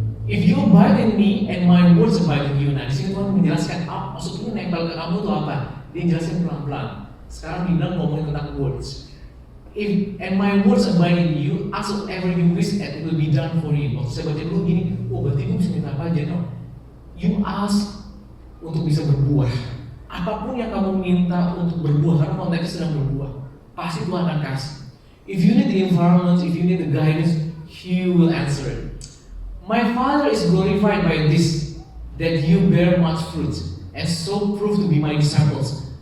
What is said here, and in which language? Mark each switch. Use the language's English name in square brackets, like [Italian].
[English] If you abide in me and my words abide in you. [Indonesian] Nah, di sini Tuhan menjelaskan maksudnya nempel ke kamu itu apa? Dia jelasin pelan-pelan. Sekarang dibilang ngomongin tentang words. [English] If and my words abide in you, ask whatever you wish and it will be done for you. [Indonesian] Waktu saya baca dulu gini, berarti gue bisa minta apa aja? [English] No. You ask [Indonesian] untuk bisa berbuah. Apapun yang kamu minta untuk berbuah, karena konteksnya sedang berbuah, pasti Tuhan akan kasih. [English] If you need the environment, if you need the guidance, He will answer it. My Father is glorified by this, that you bear much fruit, and so prove to be my disciples.